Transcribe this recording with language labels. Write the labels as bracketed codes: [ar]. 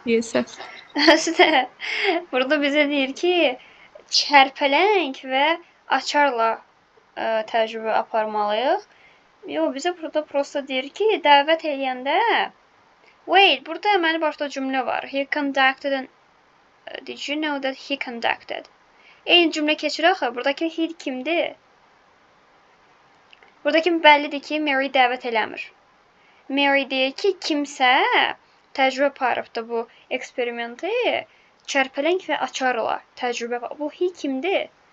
[az] Səhv. Əslində burada bizə deyir ki, çərpələng və açarla təcrübə aparmalıyıq. Yox, bizə burada prosta deyir ki, dəvət eləyəndə wait, burada mənim başda cümlə var. [en] He conducted and did you know that he conducted? [az] Eyni cümlə keçir axı. Buradakı he kimdir? Buradakı bəllidir ki, Mary dəvət eləmir. Mary deyir ki, kimsə təcrübə aparıbdı bu eksperimenti çərpələng və açarla təcrübə. Bu he kimdir?